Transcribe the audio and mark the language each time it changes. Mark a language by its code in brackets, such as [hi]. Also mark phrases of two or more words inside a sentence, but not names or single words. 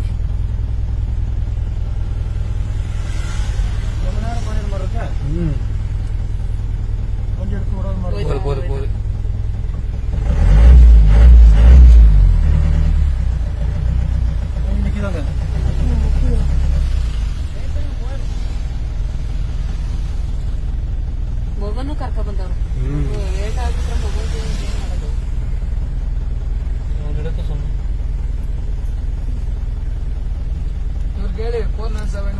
[ta] ரொம்ப நேரம் பண்ணிட மாதிரி இருக்க. வண்டி எடுத்து விடாத மாதிரி போகுது. நிக்குதாங்க. [kn] ಮೊಗನು ಕರ್ಕ ಬಂದವ್ರು. ಲೇಟ್ ಆಗ್ಬಿಟ್ರೆ ಮೊಗನ್ಗೆ ಏನ್ ಮಾಡೋದು? ಇವ್ರಿಗೆ ಹೇಳಿ 407